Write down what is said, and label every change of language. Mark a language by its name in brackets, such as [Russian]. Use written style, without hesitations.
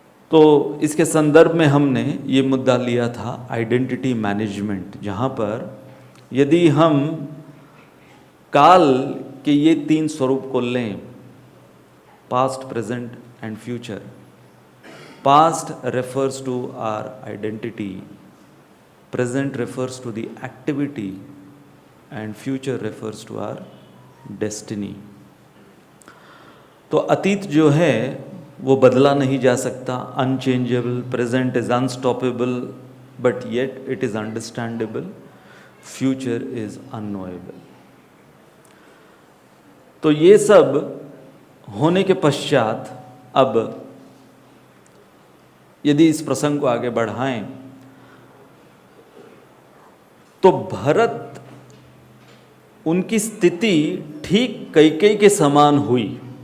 [Hindi] तो इसके संदर्भ में हमने ये मुद्दा लिया था आइडेंटिटी मैनेजमेंट, जहाँ पर यदि हम काल के ये तीन स्वरूप को लें, [English] Past, present and future. Past refers to our identity, present refers to the activity and future refers to our destiny। [Hindi] तो अतीत जो है वो बदला नहीं जा सकता, unchangeable. [English] Present is unstoppable but yet it is understandable. Future is unknowable. [Hindi] तो ये सब होने के पश्चात अब यदि इस प्रसंग को आगे बढ़ाएं तो भरत उनकी स्थिति ठीक कैकेयी के समान हुई।